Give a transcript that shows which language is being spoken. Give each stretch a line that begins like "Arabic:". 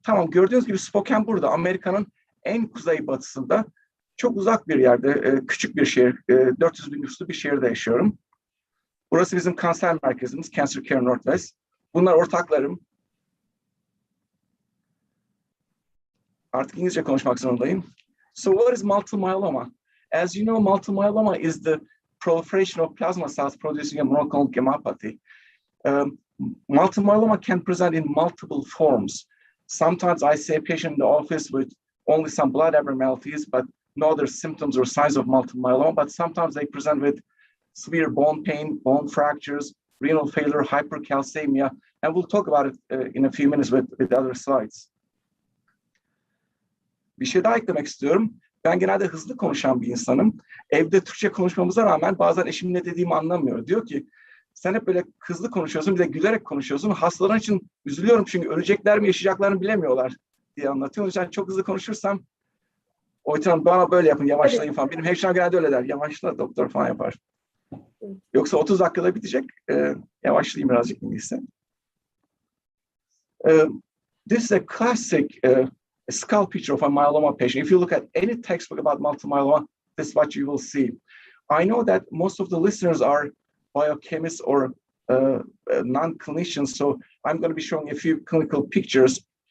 Turkish: Tamam, gördüğünüz gibi Spokane burada. Amerika'nın en kuzeybatısında. Çok uzak bir yerde. Küçük bir şehir. 400 bin nüfuslu bir şehirde yaşıyorum. Burası bizim kanser merkezimiz. Cancer Care Northwest. Bunlar ortaklarım. Artık İngilizce konuşmak zorundayım.
English: So what is multiple myeloma? As you know, multiple myeloma is the proliferation of plasma cells producing a monoclonal gammopathy. Multiple myeloma can present in multiple forms. Sometimes I see a patient in the office with only some blood abnormalities, but no other symptoms or signs of multiple myeloma. But sometimes they present with severe bone pain, bone fractures, renal failure, hypercalcemia, and we'll talk about it in a few minutes with other slides.
Turkish: Bir şey daha eklemek istiyorum. Ben genelde hızlı konuşan bir insanım. Evde Türkçe konuşmamıza rağmen bazen eşim ne dediğimi anlamıyor. Diyor ki sen hep böyle hızlı konuşuyorsun, bir de gülerek konuşuyorsun. Hastaların için üzülüyorum çünkü ölecekler mi yaşayacaklarını bilemiyorlar diye anlatıyor. O yüzden çok hızlı konuşursam Oytan bana böyle yapın, yavaşlayın falan. Benim hemşirem genelde öyle der. Yavaşla doktor falan yapar. Yoksa 30 dakikada bitecek. Yavaşlayayım birazcık İngilizce.
English: This is a classic skull picture of a myeloma patient. If you look at any textbook about multiple myeloma, this is what you will see. I know that most of the listeners are biochemists or non-clinicians, so I'm going to be showing a few clinical pictures.